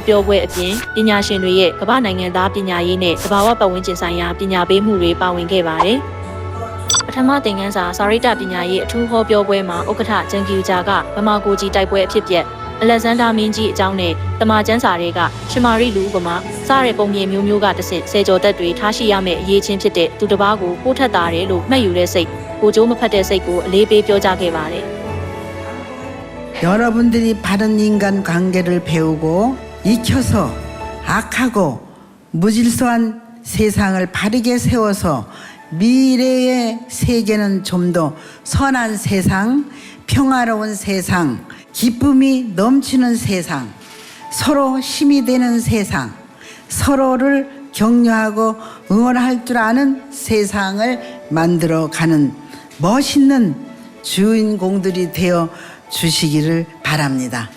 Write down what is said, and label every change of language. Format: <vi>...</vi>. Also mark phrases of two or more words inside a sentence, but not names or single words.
<my>ပြောပွဲအပြင်ပညာရှင်တွေရဲ့ကမ္ဘာနိုင်ငံသားပညာရေးနဲ့သဘာဝပတ်ဝန်းကျင်ဆိုင်ရာပညာပေးမှုတွေပါဝင်ခဲ့ပါတယ်။ပထမသင်ခန်းစာစာရိတ္တပညာရေးအထူးဟောပြောပွဲမှာဥက္ကဋ္ဌဂျန်ကီဂျာကဗမာကိုကြီးတိုက်ပွဲအဖြစ်ပြက်အလက်ဇန်ဒါမင်းကြီးအကြောင်းနဲ့တမန်ကျမ်းစာတွေကရှမာရိလူဥပမာစတဲ့ပုံပြင်မျိုးမျိုးကတဆင့်စေကျော်သက်တွေထားရှိရမယ့်အရေးချင်းဖြစ်တဲ့သူတစ်ပါးကိုပို့ထက်တာတယ်လို့မှတ်ယူတဲ့စိတ်ကိုကြိုးမဖက်တဲ့စိတ်ကိုအလေးပေးပြောကြားခဲ့ပါတယ်။</my> <ko>여러분들이 바른 인간 관계를 배우고 익혀서 악하고 무질서한 세상을 바르게 세워서 미래의 세계는 좀 더 선한 세상, 평화로운 세상, 기쁨이 넘치는 세상, 서로 힘이 되는 세상, 서로를 격려하고 응원할 줄 아는 세상을 만들어가는 멋있는 주인공들이 되어 주시기를 바랍니다.</ko>